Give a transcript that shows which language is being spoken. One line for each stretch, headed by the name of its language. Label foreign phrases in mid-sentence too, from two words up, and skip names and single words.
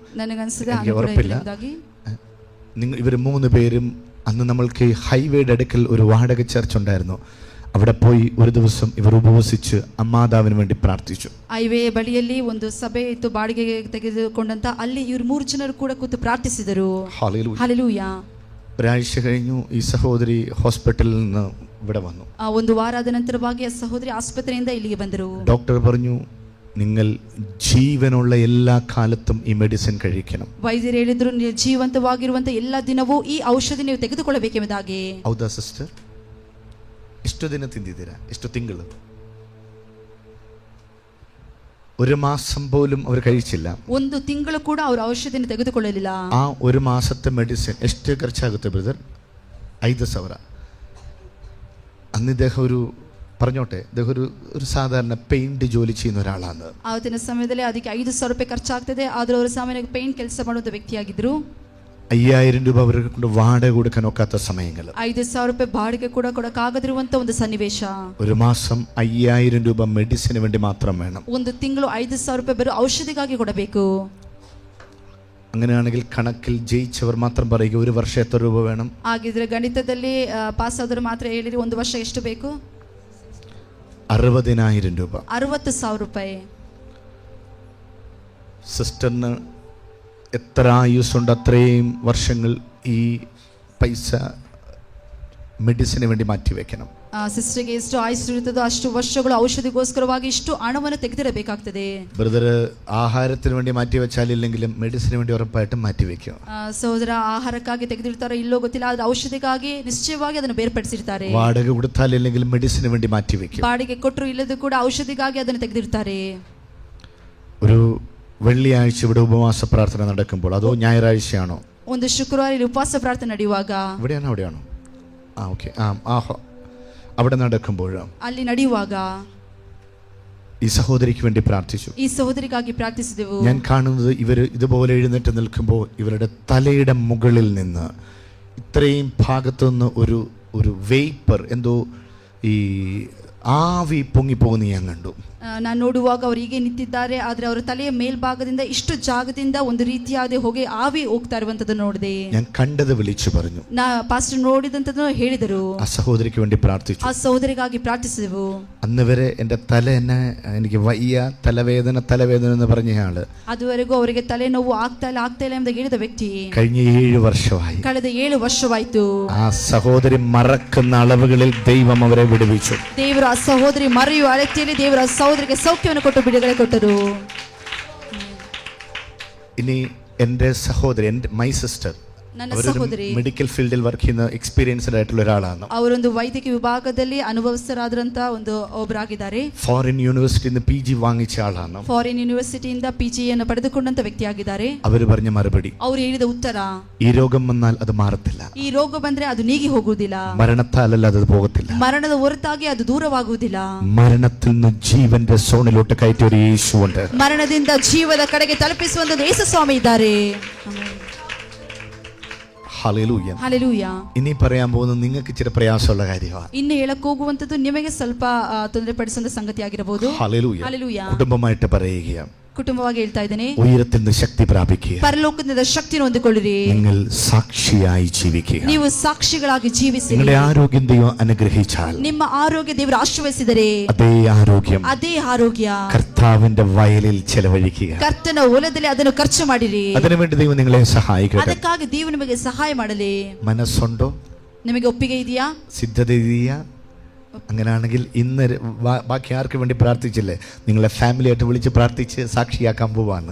Kannada: ನನಗನ್ಸಿದೆ.
Malayalam: എനിക്ക് ഉറപ്പില്ല. ഇവർ 3 പേരും അന്ന് നമ്മൾക്ക് ഹൈവേയുടെ അടുക്കൽ ഒരു വാടക ചർച്ച് ഉണ്ടായിരുന്നു. അവിടെ പോയി ഒരു ദിവസം ഇവർ ഉപവസിച്ച് അമ്മാതാവിന് വേണ്ടി പ്രാർത്ഥിച്ചു.
Kannada: ಹೈವೇ ಬಳಿಯಲ್ಲಿ ಒಂದು ಸಭೆ ಇತ್ತು, ಬಾಡಿಗೆಗೆ ತೆಗೆದುಕೊಂಡಂತ. ಅಲ್ಲಿ ಇವರು 3 ಜನರು ಕೂಡ ಕೂತು ಪ್ರಾರ್ಥಿಸಿದರು. ಹಲ್ಲೆಲೂಯಾ.
Malayalam: ഒരാഴ്ച കഴിഞ്ഞു ഈ സഹോദരി ഹോസ്പിറ്റലിൽ നിന്ന് ഇവിടെ വന്നു.
Kannada: ಒಂದು ವಾರದ ನಂತರವಾಗಿ ಆ ಸಹೋದರಿ ಆಸ್ಪತ್ರೆಯಿಂದ ಇಲ್ಲಿಗೆ ಬಂದರು.
Malayalam: ഡോക്ടർ പറഞ്ഞു നിങ്ങൾ ജീവനുള്ള എല്ലാ കാലത്തും ഈ മെഡിസിൻ കഴിക്കണം.
Kannada: ವೈದ್ಯರು ಹೇಳಿದ್ರು ನೀವು ಜೀವಂತವಾಗಿರುವಂತ ಎಲ್ಲ ದಿನವೂ ಈ ಔಷಧಿ ನೀವು ತೆಗೆದುಕೊಳ್ಳಬೇಕೆಂಬುದಾಗಿ. ಹೌದಾ ಸಿಸ್ಟರ್? ಎಷ್ಟು ದಿನ ತಿಂದಿದ್ದೀರಾ? ಎಷ್ಟು ತಿಂಗಳು?
Malayalam: 1 ಮಾസം പോലും അവർ കഴിച്ചില്ല.
Kannada: 1 ತಿಂಗಳು ಕೂಡ ಅವರು ಔಷಧಿಯನ್ನು ತೆಗೆದುಕೊಳ್ಳಲಿಲ್ಲ. ಆ 1
Malayalam: മാസത്തെ മെഡിസിൻ
Kannada: ಎಷ್ಟು ಖರ್ಚಾಗುತ್ತೆ ಬ್ರದರ್? 5,000.
Malayalam: അന്ന് ഇദ്ദേഹം പറഞ്ഞോട്ടെ, ഇദ്ദേഹം ഒരു സാധാരണ പെയിന്റ് ജോലി ചെയ്യുന്ന ഒരാളാണ്.
Kannada: ಆವತ್ತಿನ ಸಮಯದಲ್ಲಿ ಅದಕ್ಕೆ 5,000 ರೂಪಾಯಿ ಖರ್ಚಾಗ್ತದೆ. ಆದ್ರೆ ಅವರು ಸಾಮಾನ್ಯವಾಗಿ ಪೇಂಟ್ ಕೆಲಸ ಮಾಡುವಂತ ವ್ಯಕ್ತಿಯಾಗಿದ್ರು.
Malayalam: 5,000 രൂപ അവർക്ക് കൊണ്ട് വാടക കൊടുക്കാൻ ഒക്കാത്ത സമയങ്ങൾ.
Kannada: 5,000 ರೂಪಾಯಿ ಬಾಡಿಗೆ ಕೂಡ ಕೊಡಕ್ಕಾಗದಿರುವಂತ ಒಂದು ಸನ್ನಿವೇಶ.
Malayalam: 1 മാസം 5,000 രൂപ മെഡിസിന് വേണ്ടി മാത്രം വേണം.
Kannada: 1 ತಿಂಗಳು 5,000 ರೂಪಾಯಿ ಬರೋ ಔಷಧಿಗಾಗಿ ಕೊಡಬೇಕು.
Malayalam: അങ്ങനെയാണെങ്കിൽ കണക്കിൽ ജയിച്ചവർ മാത്രം പറയുക 1 വർഷം എത്ര രൂപ വേണം?
Kannada: ಹಾಗಿದ್ರೆ ಗಣಿತದಲ್ಲಿ ಪಾಸ್ ಆದರೂ ಮಾತ್ರ ಹೇಳಿರಿ 1 ವರ್ಷ ಎಷ್ಟು ಬೇಕು?
Malayalam: 60,000 രൂപ.
Kannada: 60,000 ರೂಪಾಯಿ.
Malayalam: സിസ്റ്ററിന് എത്ര ആയുസ്സുണ്ട് അത്രയും വർഷങ്ങൾ ഈ പൈസ മെഡിസിന് വേണ്ടി മാറ്റിവെക്കണം.
Kannada: ಸಿಸ್ಟರ್ಗೆ ಎಷ್ಟು ಆಯುಸ್ಸು ಇರುತ್ತದೋ ಅಷ್ಟು ವರ್ಷಗಳು ಔಷಧಿಗೋಸ್ಕರವಾಗಿ ಇಷ್ಟು ಹಣವನ್ನು ತೆಗೆದಿರಬೇಕಾಗ್ತದೆ.
Malayalam: ബ്രദർ ആഹാരത്തിന് വേണ്ടി മാറ്റിവെച്ചാലില്ലെങ്കിലും മെഡിസിന് വേണ്ടി ഉറപ്പായിട്ടും മാറ്റിവെക്കും.
Kannada: ಸಹೋದರ ಆಹಾರಕ್ಕಾಗಿ ತೆಗೆದಿರ್ತಾರೋ ಇಲ್ಲೋ ಗೊತ್ತಿಲ್ಲ, ಆದ್ರೆ ಔಷಧಿಗಾಗಿ ನಿಶ್ಚಯವಾಗಿ ಅದನ್ನು ಬೇರ್ಪಡಿಸಿರ್ತಾರೆ.
Malayalam: വാടക കൊടുത്താലില്ലെങ്കിലും മെഡിസിന് വേണ്ടി മാറ്റിവെക്കും.
Kannada: ಬಾಡಿಗೆ ಕೊಟ್ಟರು ಇಲ್ಲದ ಕೂಡ ಔಷಧಿಗಾಗಿ ಅದನ್ನು ತೆಗೆದಿರ್ತಾರೆ.
Malayalam: ഒരു വെള്ളിയാഴ്ച ഇവിടെ ഉപവാസ പ്രാർത്ഥന നടക്കുമ്പോൾ, അതോ ഞായറാഴ്ചയാണോ?
Kannada: ಒಂದು ಶುಕ್ರವಾರ ಇಲ್ಲಿ ಉಪವಾಸ ಪ್ರಾರ್ಥನೆ ನಡೆಯುವಾಗ,
Malayalam: ഇവിടെയാണോ അവിടെയാണോ? ഓക്കെ. അവിടെ നടക്കുമ്പോൾ
Kannada: ಅಲ್ಲಿ ನಡೆಯುವಾಗ
Malayalam: ഈ സഹോദരിക്ക് വേണ്ടി പ്രാർത്ഥിച്ചു.
Kannada: ಈ ಸಹೋದರಿಗಾಗಿ ಪ್ರಾರ್ಥಿಸಿದೆವು.
Malayalam: ഞാൻ കാണുന്നത് ഇവർ ഇതുപോലെ എഴുന്നേറ്റ് നിൽക്കുമ്പോൾ ഇവരുടെ തലയുടെ മുകളിൽ നിന്ന് ഇത്രയും ഭാഗത്തുനിന്ന് ഒരു വേപ്പർ, എന്തോ ഈ ആവി പൊങ്ങിപ്പോകുന്ന ഞാൻ കണ്ടു.
Kannada: ನಾನು ನೋಡುವಾಗ ಅವರು ಹೀಗೆ ನಿಂತಿದ್ದಾರೆ, ಆದ್ರೆ ಅವರ ತಲೆಯ ಮೇಲ್ಭಾಗದಿಂದ ಇಷ್ಟು ಜಾಗದಿಂದ ಒಂದು ರೀತಿಯಾದ ಹೊಗೆ ಆವಿ ಹೋಗ್ತಾ ಇರುವಂತದ್ದನ್ನು ನೋಡಿದೆ.
Malayalam: ഞാൻ കണ്ടത് വിളിച്ചു പറഞ്ഞു.
Kannada: ಪಾಸ್ಟರ್ ನೋಡಿದಂತದ್ದನ್ನು ಹೇಳಿದರು.
Malayalam: ആ സഹോദരിക്ക് വേണ്ടി പ്രാർത്ഥിച്ചു.
Kannada: ಆ ಸಹೋದರಿಗಾಗಿ ಪ್ರಾರ್ಥಿಸಿದೆವು.
Malayalam: അന്ന് വരെ എൻ്റെ തല എന്നെ, എനിക്ക് വയ്യ, തലവേദന എന്ന് പറഞ്ഞയാള്,
Kannada: ಅದುವರೆಗೂ ಅವರಿಗೆ ತಲೆನೋವು ಆಗ್ತಾ ಇಲ್ಲ ಎಂದು ಹೇಳಿದ ವ್ಯಕ್ತಿ
Malayalam: കഴിഞ്ഞ 7 വർഷമായി,
Kannada: ಕಳೆದ 7 ವರ್ಷವಾಯ್ತು.
Malayalam: ആ സഹോദരി മറക്കുന്ന അളവുകളിൽ ദൈവം അവരെ വിടുവിച്ചു.
Kannada: ದೇವರು ಆ ಸಹೋದರಿ ಮರೆಯುವ ಅಳತೆಯಲ್ಲಿ ದೇವರ ಸಹೋದರಿಗೆ ಸೌಖ್ಯವನ್ನು ಕೊಟ್ಟು ಬಿಡುಗಡೆ ಕೊಟ್ಟರು.
Malayalam: ഇനി എൻ്റെ സഹോദരി,
English: my sister,
Kannada: ನನ್ನ ಸಹೋದರಿ
English: medical field work
Malayalam: ചെയ്യുന്ന എക്സ്പീരിയൻസ്ഡ് ആയിട്ടുള്ള ഒരാളാണ്.
Kannada: ಅವರೊಂದು ವೈದ್ಯಕೀಯ ವಿಭಾಗದಲ್ಲಿ ಅನುಭವಸ್ಥರಾದಂತ ಒಂದು ಒಬ್ಬರಾಗಿದ್ದಾರೆ.
English: foreign university
Malayalam: PG വാങ്ങിച്ച ആളാണ്.
English: foreign university
Kannada: PG ಅನ್ನು ಪಡೆದುಕೊಂಡಂತ ವ್ಯಕ್ತಿಯಾಗಿದ್ದಾರೆ.
Malayalam: അവർ പറഞ്ഞ മറുപടി,
Kannada: ಅವರು ಹೇಳಿದ ಉತ್ತರ,
Malayalam: ഈ രോഗം വന്നാൽ അത് മാറത്തില്ല.
Kannada: ಈ ರೋಗ ಬಂದ್ರೆ ಅದು ನೀಗಿ ಹೋಗುವುದಿಲ್ಲ.
Malayalam: മരണത്താലല്ല അത് പോകത്തില്ല.
Kannada: ಮರಣದ ಹೊರತಾಗಿ ಅದು ದೂರವಾಗುವುದಿಲ್ಲ.
Malayalam: മരണത്തിൽ നിന്ന് ജീവന്റെ സോണിലോട്ട് കയറ്റിയ ഒരു യേശുവുണ്ട്.
Kannada: ಮರಣದಿಂದ ಜೀವದ ಕಡೆಗೆ ತಲುಪಿಸುವಂತ ಯೇಸು ಸ್ವಾಮಿ ಇದ್ದಾರೆ.
Malayalam: ഹല്ലേലൂയ.
Kannada: ಹಲ್ಲೆಲೂಯ.
Malayalam: ഇനി പറയാൻ പോകുന്നത് നിങ്ങൾക്ക് ഇച്ചിരി പ്രയാസമുള്ള കാര്യമാണ്.
Kannada: ಇನ್ನು ಹೇಳಕ್ ಹೋಗುವಂತದ್ದು ನಿಮಗೆ ಸ್ವಲ್ಪ ತೊಂದರೆ ಪಡಿಸುವಂತ ಸಂಗತಿ ಆಗಿರಬಹುದು.
Malayalam: ഹല്ലേലൂയ.
Kannada: ಹಲ್ಲೆಲೂಯ.
Malayalam: കുടുംബമായിട്ട് പറയുകയാണ്,
Kannada: ಕುಟುಂಬವಾಗಿ ಹೇಳ್ತಾ ಇದ್ದೇನೆ,
Malayalam: ഉയരത്തിൽ നിന്ന് ശക്തി പ്രാപിക്കുക.
Kannada: ಪರಲೋಕದಿಂದ ಶಕ್ತಿಯನ್ನು ಹೊಂದಿಕೊಳ್ಳಿರಿ.
Malayalam: നിങ്ങൾ സാക്ഷിയായി ജീവിക്കുക.
Kannada: ನೀವು ಸಾಕ್ಷಿಗಳಾಗಿ ಜೀವಿಸಿ.
Malayalam: നിങ്ങളുടെ ആരോഗ്യം ദൈവം അനുഗ്രഹിച്ചാൽ,
Kannada: ನಿಮ್ಮ ಆರೋಗ್ಯ ದೇವರು ಆಶೀರ್ವದಿಸಿದರೆ,
Malayalam: അതേ ആരോഗ്യം
Kannada: ಅದೇ ಆರೋಗ್ಯ
Malayalam: കർത്താവിന്റെ വയലിൽ ചെലവഴിക്കുക.
Kannada: ಕರ್ತನ ಹೊಲದಲ್ಲಿ ಅದನ್ನು ಖರ್ಚು ಮಾಡಿರಿ.
Malayalam: അതിനുവേണ്ടി ദൈവം നിങ്ങളെ സഹായിക്കട്ടെ.
Kannada: ಅದಕ್ಕಾಗಿ ದೇವರು ನಿಮಗೆ ಸಹಾಯ ಮಾಡಲಿ.
Malayalam: മനസ്സുണ്ടോ?
Kannada: ನಿಮಗೆ ಒಪ್ಪಿಗೆ ಇದೆಯಾ? സിദ്ധത ಇದೆಯಾ?
Malayalam: അങ്ങനെയാണെങ്കിൽ ഇന്ന് ബാക്കി ആർക്ക് വേണ്ടി പ്രാർത്ഥിച്ചില്ലേ, നിങ്ങളെ ഫാമിലി ആയിട്ട് വിളിച്ച് പ്രാർത്ഥിച്ച് സാക്ഷിയാക്കാൻ പോവാണ്.